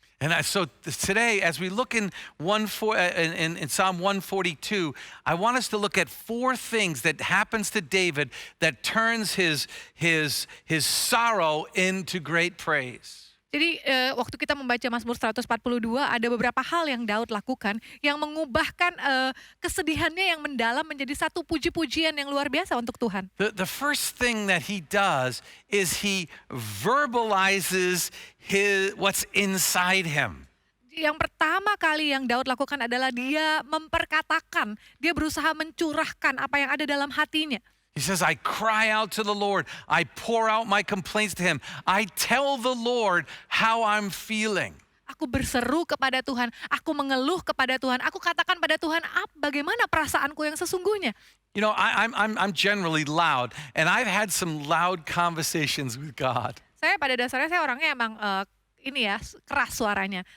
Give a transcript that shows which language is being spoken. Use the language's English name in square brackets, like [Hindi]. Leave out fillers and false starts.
[English] And so today, as we look in Psalm 142, I want us to look at 4 things that happens to David that turns his sorrow into great praise. [Indonesian] Jadi waktu kita membaca Mazmur 142 ada beberapa hal yang Daud lakukan yang mengubahkan kesedihannya yang mendalam menjadi satu puji-pujian yang luar biasa untuk Tuhan. [English] The first thing that he does is he verbalizes what's inside him. [Indonesian] Yang pertama kali yang Daud lakukan adalah dia memperkatakan, dia berusaha mencurahkan apa yang ada dalam hatinya. [English] He says, I cry out to the Lord. I pour out my complaints to him. I tell the Lord how I'm feeling. [Indonesian] Aku berseru kepada Tuhan, aku mengeluh kepada Tuhan, aku katakan pada Tuhan bagaimana perasaanku yang sesungguhnya. [English] You know, I'm generally loud, and I've had some loud conversations with God. [Indonesian] Saya pada dasarnya saya orangnya emang keras suaranya.